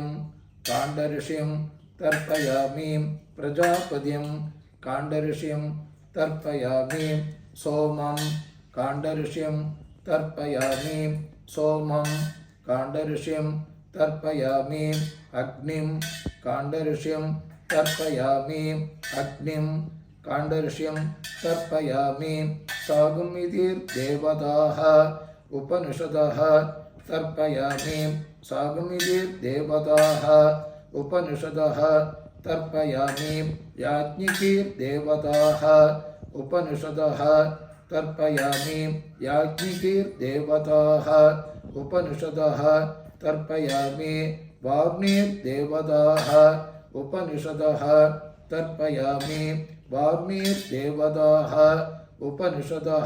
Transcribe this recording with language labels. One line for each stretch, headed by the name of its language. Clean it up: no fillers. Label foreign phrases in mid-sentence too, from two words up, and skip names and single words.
Sanskrit: काण्डऋषिं तर्पयामि प्रजापतिं काण्डऋषिं तर्पयामि सोमं काण्डऋषिं तर्पयामि सोमं काण्डऋषिं तर्पयामि अग्निं काण्डऋषिं तर्पयामि अग्निं काण्डऋषिं तर्पयामि सांहितीर्देवताः उपनिषदः तर्पयामि सागमितिर्देवताः उपनिषदः तर्पयामि याज्ञिकीर्देवताः उपनिषदः तर्पयामि याज्ञिकीर्देवताः उपनिषदः तर्पयामि वाग्मीर्देवताः उपनिषदः तर्पयामि वाग्मीर्देवताः उपनिषदः